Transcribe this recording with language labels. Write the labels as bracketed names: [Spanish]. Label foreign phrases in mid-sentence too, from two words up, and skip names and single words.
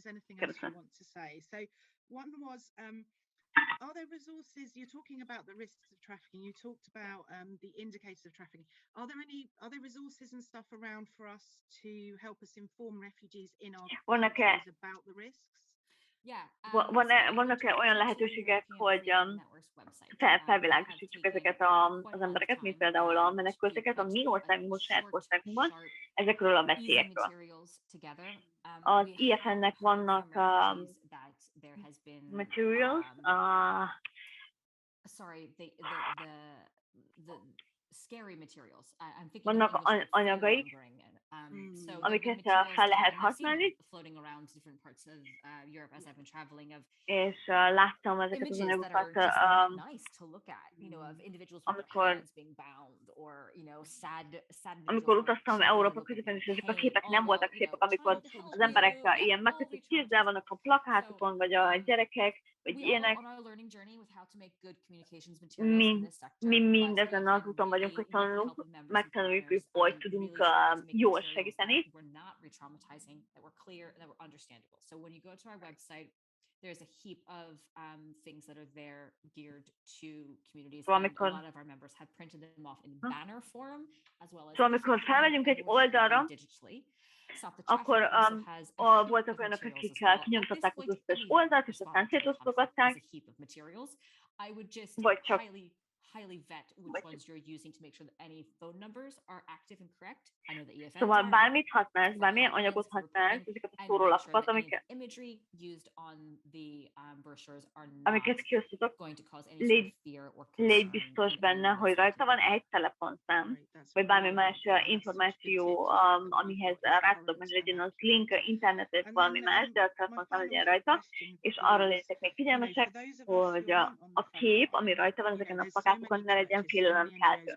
[English] Are there resources? You're talking about the risks of trafficking. You talked about the indicators of trafficking. Are there resources and stuff around for us to help us inform refugees in our countries about the risks? [Hungarian] Vannak-e olyan lehetőségek, hogy felvilágosítsuk ezeket az embereket, mint például a menekülteket a mi országunkban, saját országunkban, ezekről a veszélyekről? Az EFN-nek vannak materials, [English] sorry, the scary materials. I'm thinking of [Hungarian] vannak [English] English word [Hungarian] anyagaik, [English] fear-mongering. So there have been [Hungarian] amiket [English] materials [Hungarian] fel [English] that [Hungarian] lehet [English] and I've seen [Hungarian] használni, [English] floating around different parts of Europe as I've been traveling of [Hungarian] és láttam ezeket az [English] images that [Hungarian] anyagokat, [English] are just not nice to look at, of individuals with their [Hungarian] amikor [English] hands being bound, or sad [Hungarian] amikor [English] individuals [Hungarian] utaztam [English] who are [Hungarian] Európa [English] looking [Hungarian] közepén, és [English] in [Hungarian] ezek a [English] pain. [Hungarian] képek nem [English] Oh [Hungarian] voltak [English] well, [Hungarian] szépek, amikor [English] trying to help [Hungarian] az [English] you, [Hungarian] emberek ilyen [English] all [Hungarian] megkötött kézzel [English] re-traumatizing. [Hungarian] vannak a plakátokon, vagy a gyerekek, vagy [English] We all [Hungarian] ilyenek. [English] on our learning journey with how to make good communications materials in this sector. [Hungarian] Mi [English] But mindezen az EFN [Hungarian] úton vagyunk, [English] really, [Hungarian] hogy [English] with the [Hungarian] tanulunk, [English] help of members and [Hungarian] megtanuljuk, hogy [English] partners, [Hungarian] hogy tudunk [English] really tried to make [Hungarian] jól [English] materials [Hungarian] segíteni. [English] that were not re-traumatizing, that were clear, that were understandable. So when you go to our website, there's a heap of things that are there geared to communities, and a lot of our members have printed them off in banner form, as well as [Hungarian] amikor felmegyünk egy oldalra, [English] digitally. [Hungarian] akkor voltak olyanok, akik kinyomtatták az összes oldalt, és aztán szétosztogatták, vagy csak [English] highly vet which ones you're using to make sure that any phone numbers are active and correct. I know that EFN [Hungarian] szóval bármit használsz, bármilyen anyagot használsz, ezeket a szórólapokat, [English] amiket imagery used on the brochures are not [Hungarian] amiket kiosztatok, [English] going to cause any sort of fear or concern. [Hungarian] légy biztos benne, hogy rajta van egy telefonszám, vagy bármi más információ, amihez rá tudok menni, legyen az link, internet, valami más, de a telefonszám legyen rajta, és arra legyetek még figyelmesek, hogy a kép, ami rajta van ezeken a plakátokon, ne legyen félelemkeltő.